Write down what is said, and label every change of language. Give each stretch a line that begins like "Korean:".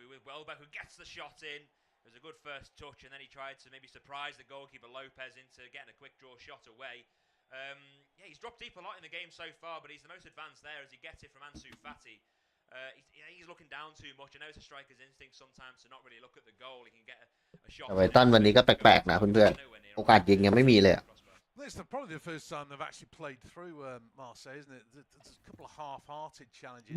English: Welbeck who gets the shot in. It was a good first touch, and then he tried to maybe surprise the goalkeeper Lopez into getting a quick draw shot away. He's dropped deep a lot in the game so far, but he's the most advanced there as he gets it from Ansu Fati. He's looking down too much. I know it's a striker's instinct sometimes to not really look at the goal. He can get a shot.
Thai: ไบรตันวันนี้ก็แปลกๆนะเพื่อนๆโอกาสยิงยังไม่มีเลย
English: It's probably the first time they've actually played through Marseille, isn't it? There's a couple of half-hearted challenges.